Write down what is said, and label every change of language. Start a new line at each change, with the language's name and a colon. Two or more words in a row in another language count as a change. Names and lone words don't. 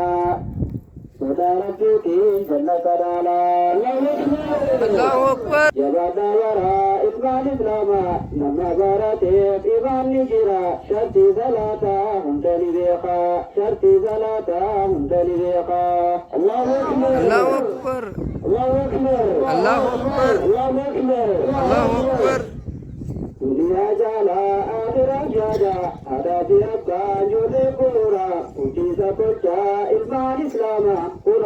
Oromo: Sodaa rabbiitiin jannata dhaala.
Arabic: الله أكبر.
Oromo: Jabaadhaa waraa ilmaan islaamaa nama barateef ibaan ni jira. Shartii salaataa hunda ni beeka. Shartii salaataa hunda ni beeka.
Arabic: الله أكبر. الله أكبر. الله أكبر. الله أكبر. الله أكبر. الله أكبر.
Oromo: Duniyaa jaalaa akhiraa jaadaa aadaa fi abbaa ijoollee bu'uura bulchiinsa tolchaa ilmaan islaamaa